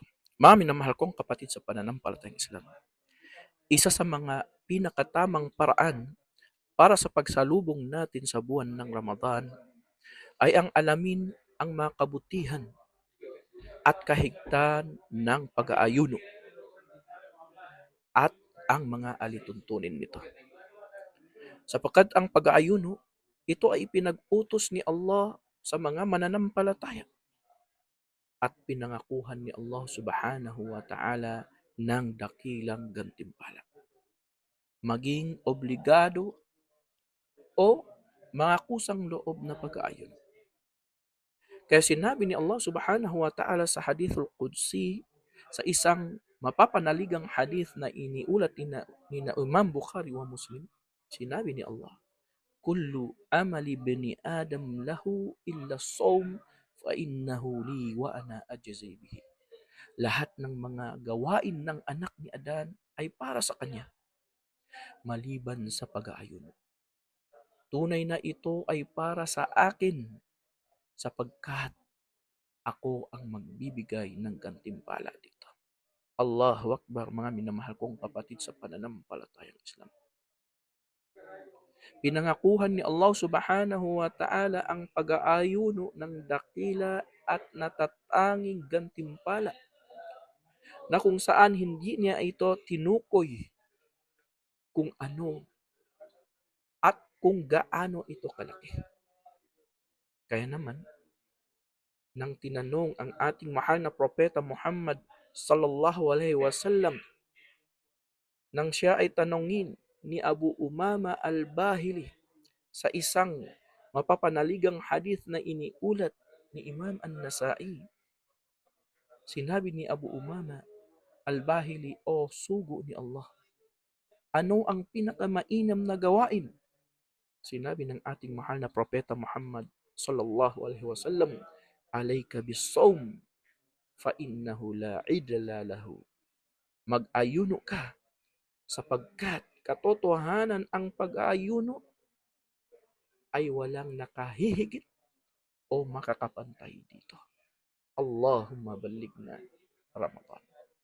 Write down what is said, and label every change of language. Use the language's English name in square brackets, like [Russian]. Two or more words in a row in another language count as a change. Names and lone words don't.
[Filipino] Mga minamahal kong kapatid sa pananampalatayang Islam, isa sa mga pinakatamang paraan para sa pagsalubong natin sa buwan ng Ramadan ay ang alamin ang mga kabutihan at kahigtan ng pag-aayuno at ang mga alituntunin nito. Sapagkat ang pag-aayuno, ito ay pinag-utos ni Allah sa mga mananampalataya at pinangakuhan ni Allah [Arabic] سبحانه وتعالى [Filipino] ng dakilang gantimpala. Maging obligado o mga kusang loob na pag-aayon. Kaya sinabi ni Allah [Arabic] سبحانه وتعالى [Filipino] sa [Arabic] الحديث القدسي, [Filipino] sa isang mapapanaligang hadith na iniulat ni na Imam Bukhari wa Muslim, sinabi ni Allah, [Arabic] كل عمل بني آدم له إلا الصوم فإنه لي وأنا أجزي به. [Filipino] Lahat ng mga gawain ng anak ni Adan ay para sa kanya, maliban sa pag-aayon. Tunay na ito ay para sa akin, sapagkat ako ang magbibigay ng gantimpala dito. [Arabic] الله أكبر, [Filipino] mga minamahal kong kapatid sa pananampalatayang Islam. Pinangakuhan ni Allah [Arabic] سبحانه وتعالى [Filipino] ang pag-aayuno ng dakila at natatanging gantimpala na kung saan hindi niya ito tinukoy kung ano at kung gaano ito kalaki. Kaya naman, nang tinanong ang ating mahal na propeta Muhammad [Arabic] صلى الله عليه وسلم, [Filipino] nang siya ay tanongin ni Abu Umama al-Bahili sa isang mapapanaligang hadith na iniulat ni Imam An-Nasa'i, sinabi ni Abu Umama al-Bahili, O sugo ni Allah, ano ang pinakamainam na gawain? Sinabi ng ating mahal na propeta Muhammad [Arabic] صلى الله عليه وسلم, عليك بالصوم فإنه لا عدل له. [Filipino] Mag-ayuno ka sapagkat katotohanan ang pag-aayuno ay walang nakahihigit o makakapantay dito. [Arabic] اللهم بلغنا رمضان.